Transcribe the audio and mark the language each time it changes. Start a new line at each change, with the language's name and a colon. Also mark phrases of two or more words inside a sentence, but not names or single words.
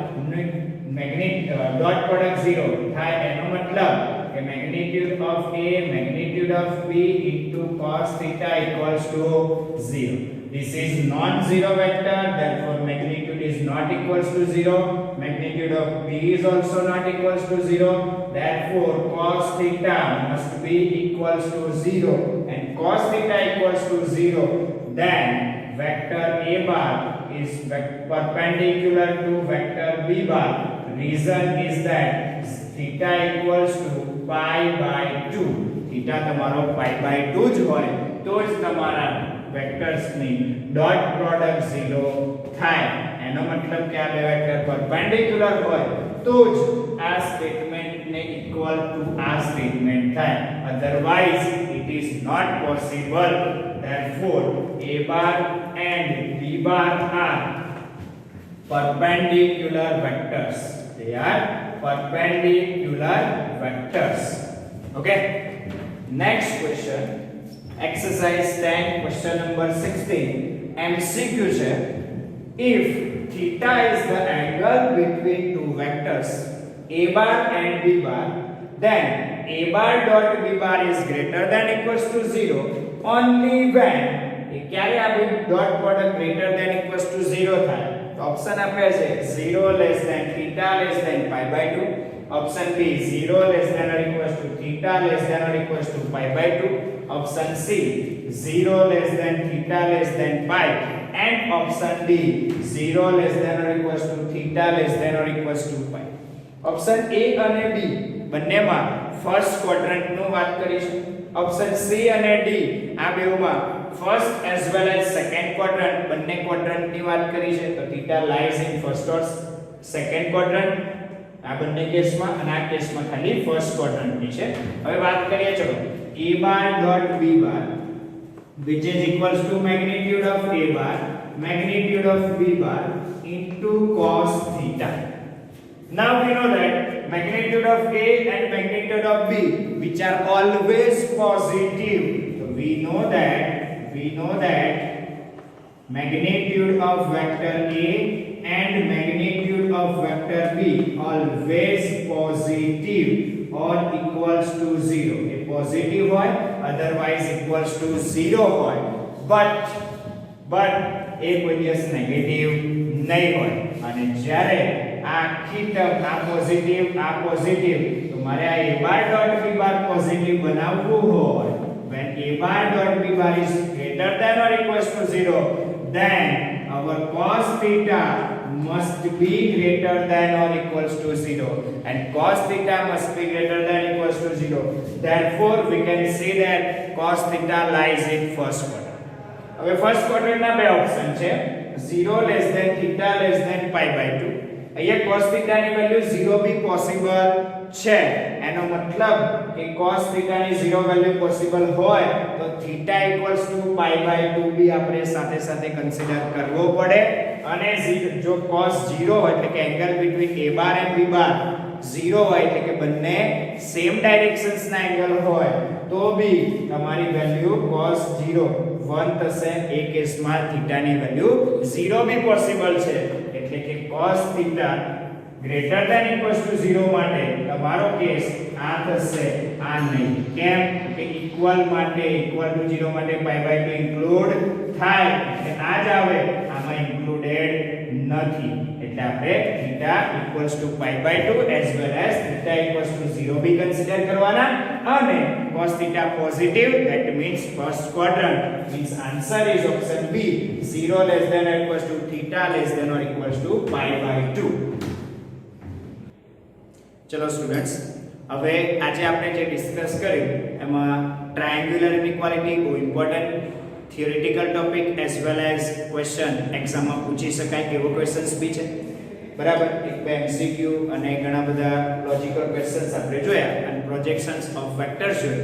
English: dot product 0
Gujarati: થાય એનો મતલબ કે
English: magnitude of a magnitude of b into cos theta equals to 0 this is non zero vector therefore magnitude is not equals to 0 magnitude of b is also not equals to 0 therefore cos theta must be equals to 0 and cos theta equals to 0 then vector a bar is perpendicular to vector b bar reason is that theta equals to pi by 2 theta
Gujarati: તમારો
English: pi by 2
Gujarati: જ હોય તો જ તમારા વેક્ટર્સ ની
English: dot product
Gujarati: 0 થાય એનો મતલબ કે આ બે વેક્ટર પરપેન્ડિક્યુલર હોય તો જ આ સ્ટેટમેન્ટ ને
English: equal to
Gujarati: આ સ્ટેટમેન્ટ થાય
English: otherwise it is not possible therefore a bar and b bar are perpendicular vectors they are perpendicular vectors okay next question exercise 10 question number 16 MCQ છે if theta is the angle between two vectors a bar and b bar then a bar dot b bar is greater than equals to 0 only when
Gujarati: ક્યારે આ બે
English: dot product greater than equals to 0
Gujarati: થાય ऑप्शन આપે છે
English: 0 less than theta less than pi by 2 option B 0 less than or equals to theta less than or equals to pi by 2 option C 0 less than theta less than pi and option D 0 less than or equals to theta less than or equals to pi option A અને
Gujarati: B બંનેમાં
English: first quadrant
Gujarati: નું વાત કરીશું
English: option C
Gujarati: અને D આ બેમાં
English: first as well as second quadrant
Gujarati: બંને ક્વાડ્રન્ટ ની વાત કરી છે તો
English: theta lies in first or second quadrant
Gujarati: આ બંને કેસમાં અને આ કેસમાં ખાલી ફર્સ્ટ ક્વાડ્રન્ટ ની છે હવે વાત કરીએ ચલો
English: a bar dot b bar which is equals to magnitude of a bar magnitude of b bar into cos theta now we know that magnitude of A and magnitude of B, which are always positive. So we know that magnitude of vector A and magnitude of vector B always positive or equals to 0. A positive hoy, otherwise equals to 0 hoy.
Gujarati: But a કોઈ દિવસ નેગેટિવ નહીં હોય. અને જ્યારે આખી ટર્મ આ પોઝિટિવ તો મારે આ
English: a bar dot b bar
Gujarati: પોઝિટિવ બનાવવું હોય,
English: when a bar dot b bar is greater than or equals to 0, then our cos theta must be greater than or equals to 0, and cos theta must be greater than or equals to 0. Therefore we can say that cos theta lies in first quadrant.
Gujarati: હવે ફર્સ્ટ ક્વાડ્રન્ટના બે ઓપ્શન છે, 0
English: less than theta less than pi by 2.
Gujarati: અહીંયા
English: cos theta
Gujarati: ની વેલ્યુ 0 બી પોસિબલ છે. એનો મતલબ કે
English: cos theta
Gujarati: ની 0 વેલ્યુ પોસિબલ હોય તો
English: theta equals to pi by 2
Gujarati: બી આપણે સાથે સાથે કન્સિડર કરવો પડે. અને જો cos 0 હોય એટલે કે
English: angle between a bar and b bar
Gujarati: 0 હોય એટલે કે બંને
English: same directions
Gujarati: ના એંગલ હોય તો બી તમારી વેલ્યુ cos 0 1 થશે. એ કેસમાં થીટા ની વેલ્યુ 0 બી પોસિબલ છે. એટલે કે
English: cos theta greater than equals to 0
Gujarati: માટે તમારો કેસ આ થશે, આ નહીં. કેમ કે ઇક્વલ માટે
English: equal to
Gujarati: 0 માટે
English: pi by 2
Gujarati: ઇન્ક્લુડ થાય એટલે આ જ આવે, આમાં ઇન્ક્લુડેડ નથી. એટલે આપણે
English: theta equals to pi by 2 as well as theta equals to 0
Gujarati: બી કન્સિડર કરવાના.
English: અને cos theta positive, that means first quadrant, means answer is option B, 0 less than or equals to theta less than or equals to pi by 2.
Gujarati: ચલો સ્ટુડન્ટ્સ, હવે આજે આપણે જે ડિસ્કસ કર્યું એમાં
English: triangular inequality
Gujarati: બહુ
English: important theoretical topic as well as question
Gujarati: એક્ઝામમાં પૂછી શકાય એવો ક્વેશ્ચન્સ બી છે. બરાબર, એક બે એમસીક્યુ અને ઘણા બધા લોજિકલ ક્વેશ્ચન્સ આપણે જોયા અને
English: projections of vectors
Gujarati: જોયું.